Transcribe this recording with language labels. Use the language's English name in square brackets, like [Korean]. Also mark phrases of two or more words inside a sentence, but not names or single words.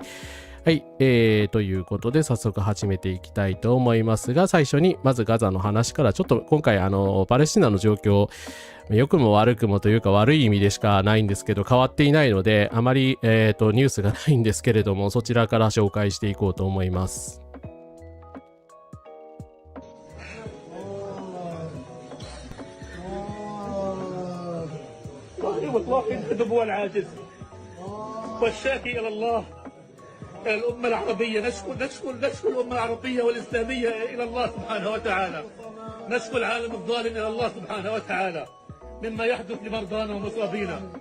[Japanese] はい、ということで早速始めていきたいと思いますが、最初にまずガザの話から、ちょっと今回パレスチナの状況、良くも悪くもというか悪い意味でしかないんですけど、変わっていないので、あまり、ニュースがないんですけれども、そちらから紹介していこうと思います。 [Arabic] الأمة العربية نشكو الأمة العربية والإسلامية إلى الله سبحانه وتعالى، نشكو العالم الظالم إلى الله سبحانه وتعالى مما يحدث لمرضانا ومصابينا.